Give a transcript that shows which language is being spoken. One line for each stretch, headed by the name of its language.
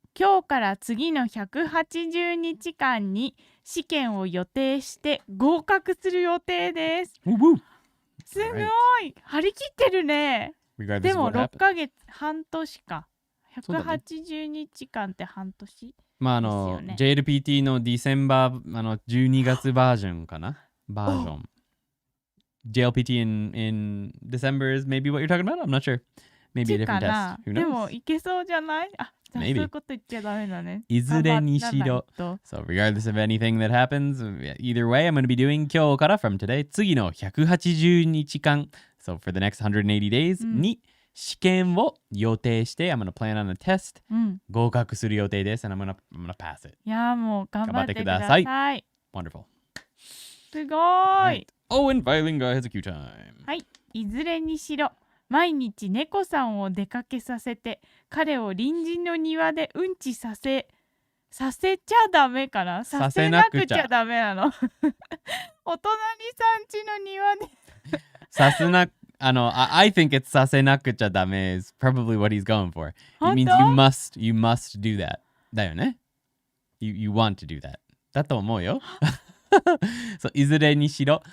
Japanese: 今日から次の180日間に試験を予定して合格する予定です。すごい。張り切ってるね。でも6ヶ月、半年か。 180日間って半年。まあJLPT のディセンバー12月バージョンかな。バージョン。
English: JLPT in December is maybe what you're talking about? I'm not sure. Maybe a different test. Who knows?
Japanese: でもいけそうじゃない？そういうこと言っちゃダメだね。いずれにしろ。
English: So regardless of anything that happens, either way, I'm going to be doing
Japanese: 今日から
English: from today
Japanese: 次の180日間
English: So for the next 180 days、
Japanese: に試験を予定して、
English: I'm gonna plan on a test、
Japanese: 合格する予定です。
English: And I'm gonna pass it.
Japanese: いやもう頑張ってください。
English: Wonderful.
Japanese: すごーい。
English: Owen Veilinga has a Q time.
Japanese: はい。いずれにしろ。毎日猫さんを出かけさせて、彼を隣人の庭でうんちさせちゃダメかな？させなくちゃダメなの。お隣さん家の庭で。させな、
English: I think it's
Japanese: させなくちゃダメ
English: is probably what he's going for. It means you must do that.
Japanese: だよね？
English: You want to do that.
Japanese: だと思うよ。
English: So,
Japanese: いずれにしろ。